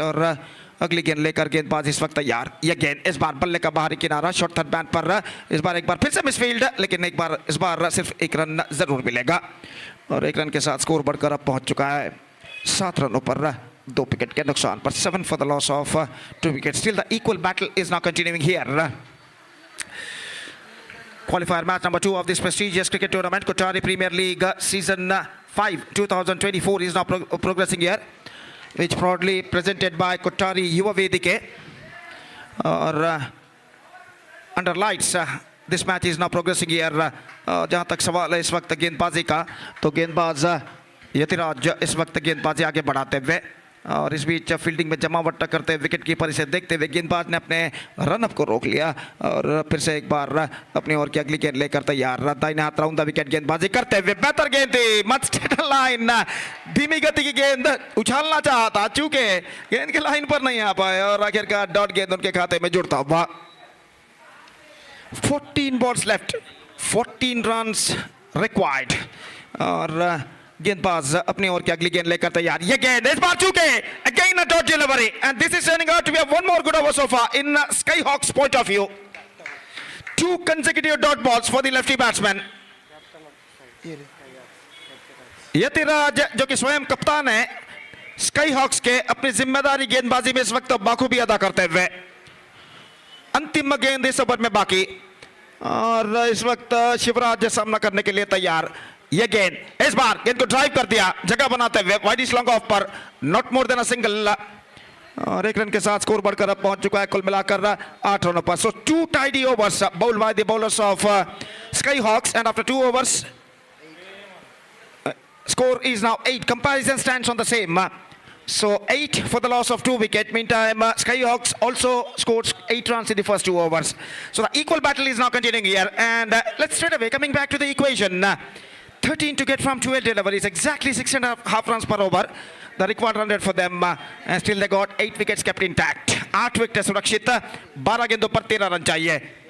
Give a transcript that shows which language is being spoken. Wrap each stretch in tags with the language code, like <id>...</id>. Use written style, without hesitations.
<hi>और अगली गेंद लेकर गेंदबाज इस वक्त तैयार. यह गेंद इस बार बल्ले का बाहरी किनारा शॉर्ट थर्ड बैट पर. इस बार एक बार फिर से मिसफील्ड, लेकिन इस बार सिर्फ 1 रन जरूर मिलेगा और 1 रन के साथ स्कोर बढ़कर अब पहुंच चुका है 7 रनों पर 2 विकेट के नुकसान पर.</hi> <en>7 for the loss of 2 wicket. Still the equal battle is now continuing here. Qualifier match number 2 of this prestigious cricket tournament, Kottary Premier League season 5 2024 is now progressing here, which proudly presented by Kottary Yuva Vedike. और under lights this match is now progressing here.</en> <hi>जहाँ तक सवाल है इस वक्त गेंदबाजी का, तो गेंदबाज यतिराज इस वक्त गेंदबाजी आगे बढ़ाते हुए और इस बीच फील्डिंग में जमावट करते हुए विकेट कीपर इसे देखते हुए गेंदबाज ने अपने रनअप को रोक लिया और फिर से एक बार अपनी ओर की अगली गेंद लेकर तैयार. दाहिने हाथ राउंड द विकेट गेंदबाजी करते हुए बेहतर गेंद थी. मत स्ट्रेट लाइन, धीमी गति की गेंद उछालना चाहा था, चूंकि गेंद के लाइन पर नहीं आ पाए और आखिरकार डॉट गेंद उनके खाते में जुड़ता हुआ.</hi> <en>14 balls left, 14 runs required</en> <hi>और गेंदबाज अपनी ओर की अगली गेंद लेकर तैयार. ये गेंद इस बार चूके</hi> <en>Again a dot delivery and this is turning out to be one more good over so far in Skyhawks point of view. 2 consecutive dot balls for the lefty batsman.</en> <hi>Yathiraj जो कि स्वयं कप्तान है Skyhawks के, अपनी जिम्मेदारी गेंदबाजी में इस वक्त बाखूबी अदा करते हुए. अंतिम गेंद इस ओवर में बाकी और इस वक्त शिवराज सामना करने के लिए तैयार. ये गेंद इस बार गेंद को ड्राइव कर दिया जगह बनाते हुए वाइड लॉन्ग ऑफ पर.</hi> <en>not more than a single</en> <hi>और 1 रन के साथ स्कोर बढ़कर अब पहुंच चुका है कुल मिलाकर 8 रनों पर.</hi> <en>So 2 tidy overs bowled by the bowlers of Skyhawks and after 2 overs score is now 8. Comparison stands on the same. So 8 for the loss of 2 wicket. Meantime Skyhawks also scored 8 runs in the first 2 overs. So the equal battle is now continuing here and let's straight away coming back to the equation. 13 to get from 12 deliveries, exactly 6.5 runs per over. The required run rate for them and still they got 8 wickets kept intact.</en> <hi>8 wicket सुरक्षित, 12 गेंदों पर 13 run चाहिए.</hi>